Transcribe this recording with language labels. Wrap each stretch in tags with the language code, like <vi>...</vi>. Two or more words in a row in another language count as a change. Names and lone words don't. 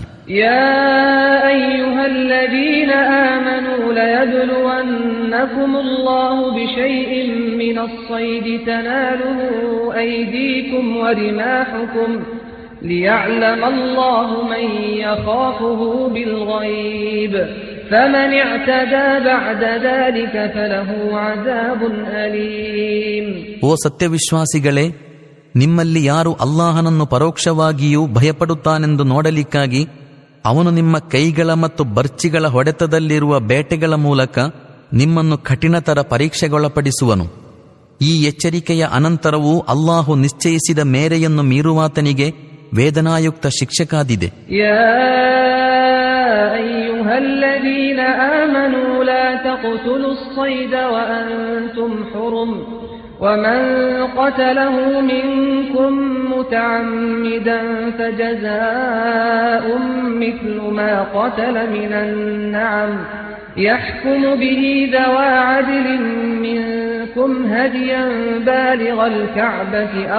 <ar>يا أيها الذين آمنوا ليبلونكم الله بشيء من الصيد تناله أيديكم ورماحكم ليعلم الله من يخافه بالغيب فمن اعتدى بعد ذلك فله عذاب أليم.</ar> <kn>ಓ ಸತ್ಯವಿಶ್ವಾಸಿಗಳೇ, ನಿಮ್ಮಲ್ಲಿ ಯಾರು ಅಲ್ಲಾಹನನ್ನು ಪರೋಕ್ಷವಾಗಿಯೂ ಭಯಪಡುತ್ತಾನೆಂದು ನೋಡಲಿಕ್ಕಾಗಿ ಅವನು ನಿಮ್ಮ ಕೈಗಳ ಮತ್ತು ಬರ್ಚಿಗಳ ಹೊಡೆತದಲ್ಲಿರುವ ಬೇಟೆಗಳ ಮೂಲಕ ನಿಮ್ಮನ್ನು ಕಠಿಣತರ ಪರೀಕ್ಷೆಗೊಳಪಡಿಸುವನು. ಈ ಎಚ್ಚರಿಕೆಯ ಅನಂತರವೂ ಅಲ್ಲಾಹು ನಿಶ್ಚಯಿಸಿದ ಮೇರೆಯನ್ನು ಮೀರುವಾತನಿಗೆ ವೇದನಾಯುಕ್ತ ಶಿಕ್ಷೆ ಕಾದಿದೆ.</kn> <ar>الذين آمنوا لا تقتلوا الصيد وأنتم حرم ومن قتله منكم متعمدا فجزاء مثل ما قتل من النعم يحكم به ذوى عدل منكم هديا بالغ الكعبة</ar>